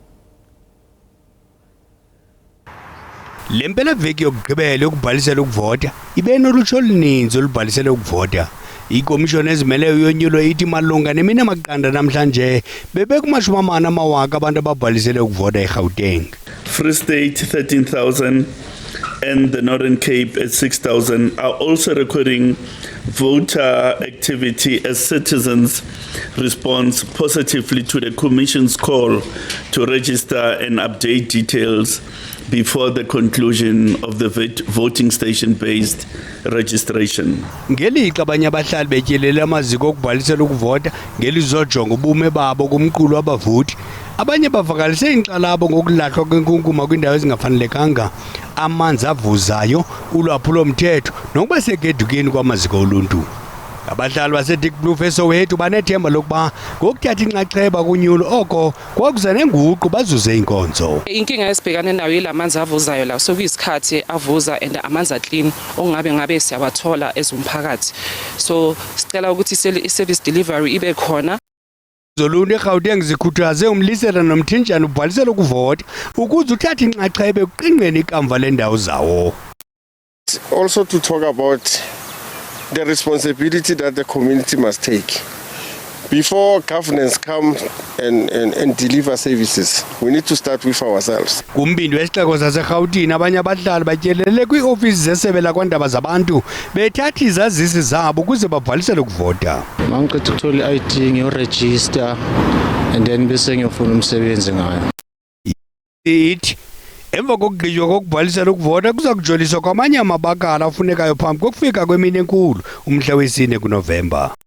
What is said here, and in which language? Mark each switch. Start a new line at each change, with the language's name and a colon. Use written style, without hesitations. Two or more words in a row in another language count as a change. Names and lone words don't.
Xhosa: Le mpelaveki yokugqibela yokubhalisela ukuvota ibe nolutsha oluninzi olubhalisela ukuvota. Ikomishoni ezimeleyo yonyulo ithi malunga nemine maqanda namhlanje bebekumashumi-40,000 abantu ababhalisele ukuvota eGauteng.
English: Free State 13,000 and the Northern Cape at 6,000 are also recording voter activity as citizens responds positively to the Commission's call to register and update details before the conclusion of the voting station-based registration.
Xhosa: Ngelixa abanye abahlali betyelele amaziko okubhalisela ukuvota ngelizojonga ubume babo kumqulu wabavoti, abanye bavakalise inkxalabo ngokulahlwa kwenkunkuma kwindawo ezingafanelekanga, amanzi avuzayo, ulwaphulo-mthetho nokuba segedukeni kwamaziko oluntu. Abadlali baseDick Blue eSoweto banethemba lokuba ngokuthatha inxaxheba kunyulo oko kwakuza nenguqu bazuze inkonzo.
Zulu: Inkinga esibhekane nayo ilamanzi avuzayo la sokuyisikhathi avuza and amanzi clean ongabe siyawathola ezumphakathi. So sicela ukuthi i-service delivery ibe khona.
Xhosa: Zoluntu eGauteng zikhuthaze umlisela nomthinjana ubhalisela ukuvota ukuze uthathe inxaxheba ekuqinqeni ikamva lendawo zawo.
English: Also to talk about the responsibility that the community must take. Before governance come and deliver services, we need to start with ourselves.
Xhosa: Kumbindi wesixeko saseGauteng abanye abadlali batyelele kwiofisi zesebe lakwandaba zabantu bethatha izazisi zabo ukuze babhalisele ukuvota.
Zulu: Mangicitha ukuthola i-ID ngiyoregister
English: and then
Zulu: bese ngiyofuna umsebenzi ngayo.
Xhosa: Ithi emva kokugqitywa kokubhalisela ukuvota kuza kujoliswa kwamanye amabakala afunekayo phambi kokufika kwemini enkulu umhla wesine kuNovemba.